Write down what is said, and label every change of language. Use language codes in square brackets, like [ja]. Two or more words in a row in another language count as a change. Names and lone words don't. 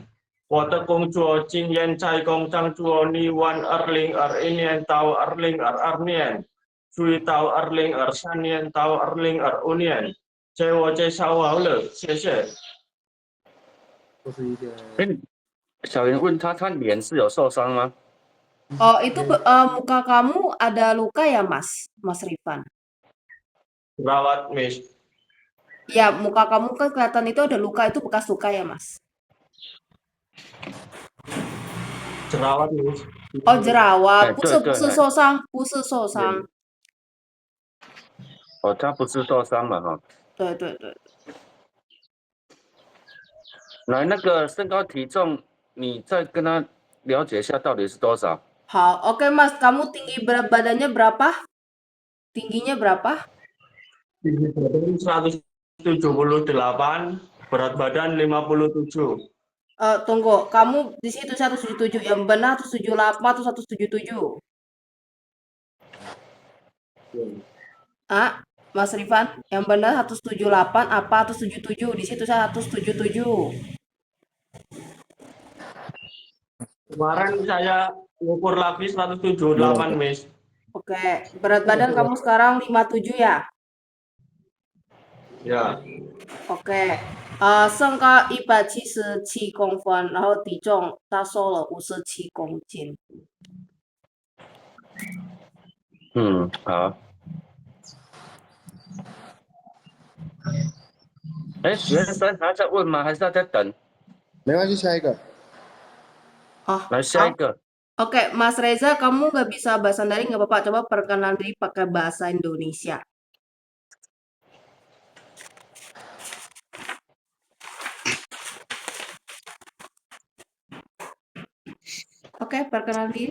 [zh] 我的工作经验在工厂做泥湾2021年到2022年。注意到2023年到2025年，自我介绍好了，谢谢。哎，小袁问他，他脸是有受伤吗？ [id] Oh, itu muka kamu ada luka ya, Mas? Mas Rifan? Rawat, Miss. Ya, muka kamu kan kelihatan itu ada luka, itu bekas luka ya, Mas? Jerawat, Miss. Oh, jerawat. [zh] 对对，受伤，不是受伤。哦，他不是受伤嘛哈。对对对。来，那个身高体重，你再跟他了解一下到底是多少？ [id] Hal, oke Mas, kamu tinggi badannya berapa? Tingginya berapa? Tinggi badan 178, berat badan 57. Tunggu, kamu di situ 177, yang benar 178 atau 177? Ah, Mas Rifan, yang benar 178 apa 177? Di situ 177. Kemarin saya ukur lagi 178, Miss. Oke, berat badan kamu sekarang 57 ya? Ya. Oke, [zh] 身高177公分，然后体重他瘦了57公斤。嗯，好。哎，学生还在问吗？还是他在等？没关系，下一个。 Oh, 来下一个。 [id] Oke, Mas Reza, kamu nggak bisa bahasa Mandarin nggak apa-apa. Coba perkenalan diri pakai bahasa Indonesia. Oke, perkenalan diri.